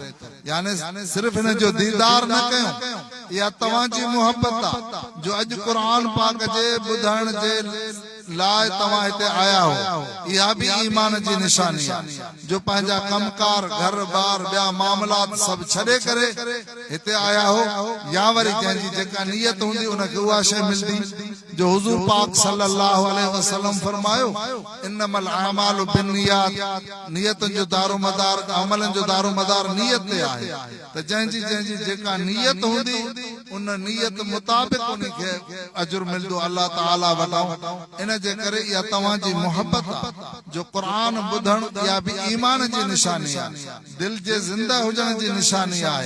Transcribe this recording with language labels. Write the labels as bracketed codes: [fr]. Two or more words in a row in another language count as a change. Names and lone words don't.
[sd] यानी सिर्फ इन जो दीदार न कयूं, या तव्हांजी मोहब्बत आहे जो अॼु क़ुरान पाक जे ॿुधण जे लाइ तव्हां हिते आया हो, इहा बि ईमान जी निशानी आहे। जो पंहिंजा कमकार घर बार ॿिया मामलात सभु छॾे करे हिते आया हो, या वरी कंहिंजी जेका नियत हूंदी उनखे उहा शइ मिलंदी जो हुजूर पाक [ar] صلى الله عليه وسلم [sd] फरमायो [ar] إنما الأعمال بالنيات, [sd] नियतुनि जो दारोमदार अमलनि जो दारोमदार नियत ते आहे। त जंहिंजी जेका नियत हूंदी उन नियत मुताबिक़ उनखे अजुर मिलंदो अल्लाह ताला वटां। इन जे करे इहा तव्हांजी मोहब्बत आहे जो क़ुरान ॿुधण, इहा बि ईमान जी निशानी आहे, दिल जे ज़िंदा हुजण जी निशानी आहे।